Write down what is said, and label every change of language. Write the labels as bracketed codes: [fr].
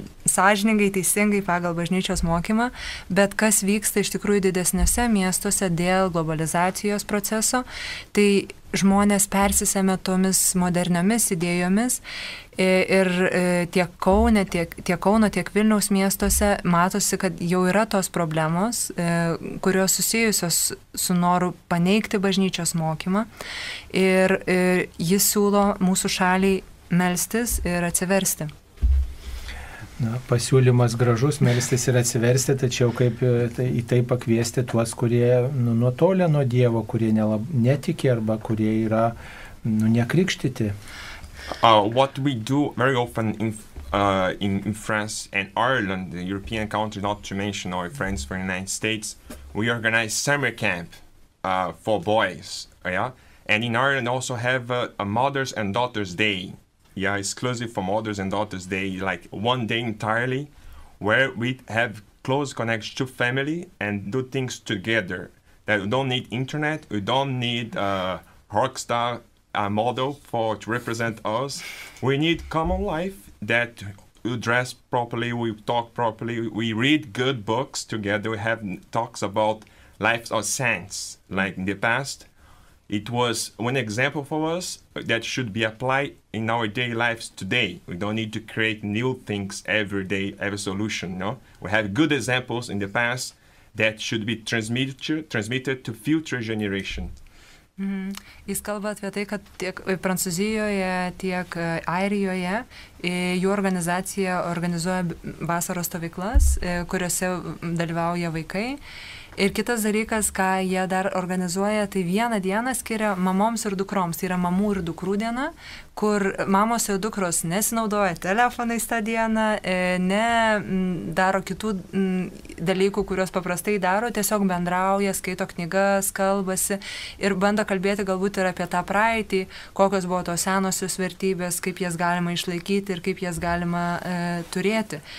[lt] sąžiningai, teisingai pagal bažnyčios mokymą, bet kas vyksta iš tikrųjų didesniuose miestuose dėl globalizacijos proceso, tai žmonės persisėmė tomis moderniomis idėjomis ir tiek Kauno, tiek Vilniaus miestuose matosi, kad jau yra tos problemos, kurios susijusios su noru paneigti bažnyčios mokymą ir jis siūlo mūsų šaliai melstis ir atsiversti. Pasiūlymas gražus, melstis ir atsiversti, tačiau kaip į tai pakviesti tuos, kurie nutolę nuo Dievo, kurie netiki arba kurie yra nekrikštyti. [en] What we do very often in France and Ireland, the European country, not to mention our friends from the United States, we organize summer camp for boys, and in Ireland also have a Mothers and Daughters Day. Exclusive for Mothers and Daughters Day, like one day entirely, where we have close connection to family and do things together. That we don't need internet, we don't need a rock star model to represent us. We need common life, that we dress properly, we talk properly, we read good books together, we have talks about lives of saints, like in the past. It was one example for us that should be applied in our daily lives today. We don't need to create new things every day, every solution. We have good examples in the past that should be transmitted to future generations. [lt] Jis kalba apie tai, kad tiek Prancūzijoje, tiek Airijoje jų organizacija organizuoja vasaros stovyklas, kuriuose dalyvauja vaikai. Ir kitas dalykas, ką jie dar organizuoja, tai vieną dieną skiria mamoms ir dukroms. Tai yra mamų ir dukrų diena, kur mamos ir dukros nesinaudoja telefonais tą dieną, ne daro kitų dalykų, kuriuos paprastai daro, tiesiog bendrauja, skaito knygas, kalbasi ir bando kalbėti galbūt ir apie tą praeitį, kokios buvo tos senosios vertybės, kaip jas galima išlaikyti ir kaip jas galima turėti.